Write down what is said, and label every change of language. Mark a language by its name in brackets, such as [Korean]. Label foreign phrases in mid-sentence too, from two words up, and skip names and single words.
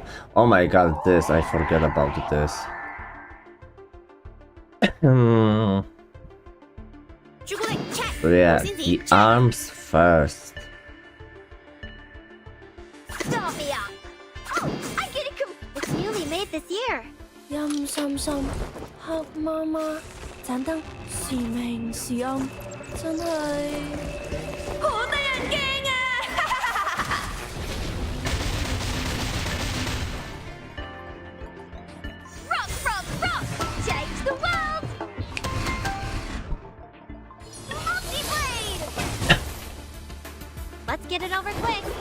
[English] Oh my god, this, I forget about this. So yeah, the arms first. Stop me up. Oh, I get it. It's newly made this year. [Cantonese] 陰森森，黑媽媽，盞燈時明時暗，真係好得人驚啊 ！ [English] Rock, rock, rock! Change the world! Multi-blade! Let's get it over quick.